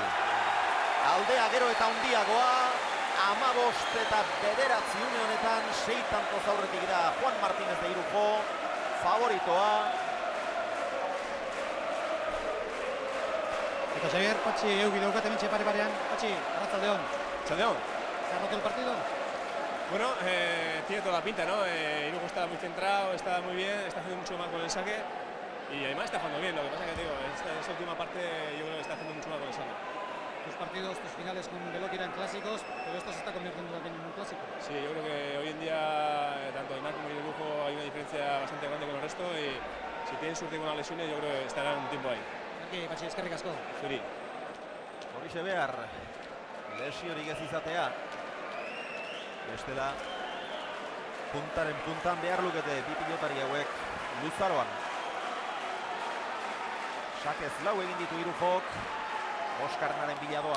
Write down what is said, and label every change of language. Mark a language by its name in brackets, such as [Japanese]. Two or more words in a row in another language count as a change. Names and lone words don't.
[Basque] Aldea gero eta handiagoa. 15 eta 9 une honetan 6 tantoz aurretik da Juan Martínez de Irujo, favoritoa. Eta Xavier, Patxi eugi daukate mentxe pare-parean. Patxi, arratzaldeon. Arratzaldeon. [Spanish] ¿Se ha roto el partido? Bueno, tiene toda la pinta, ¿no? Irujo está muy centrado, está muy bien, está haciendo mucho mal con el saque y además está jugando bien. Lo que pasa es que te digo, esta última parte yo creo que está haciendo mucho mal con el saque. Tus partidos, tus finales con Velotti eran clásicos, pero esto se está convirtiendo también en un clásico. Sí, yo creo que hoy en día tanto Aimar como Irujo hay una diferencia bastante grande con el resto y si tienen suerte con las lesiones yo creo que estarán un tiempo ahí. Aquí, [Basque] Patxi, eskerrik asko. Zuri. Horixe behar, lesiorik ez izatea. Bestela, puntaren puntan behar lukete bi pilotari hauek luzaroan. Sakez lau egin ditu Irujok, Oskarnaren biladoa.